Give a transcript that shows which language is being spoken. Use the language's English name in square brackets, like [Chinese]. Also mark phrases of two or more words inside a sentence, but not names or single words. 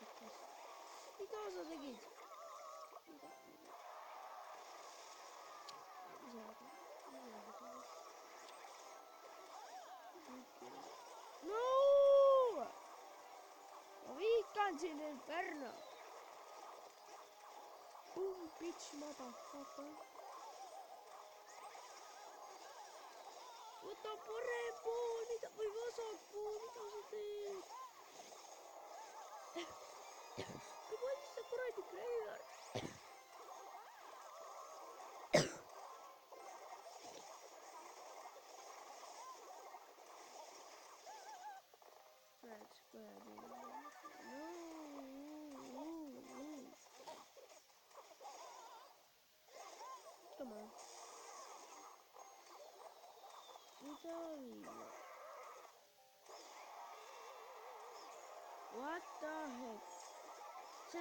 [Estonian] Mida sa tegid? No! Ma viikan siin Inferno. [English] Bitch, motherfucker. [Estonian] Võta parem pool, või vasak pool, mida sa teed? Kui palju sa kuradi Graveyard? [English] Let's go ahead. No. Come on. What the heck?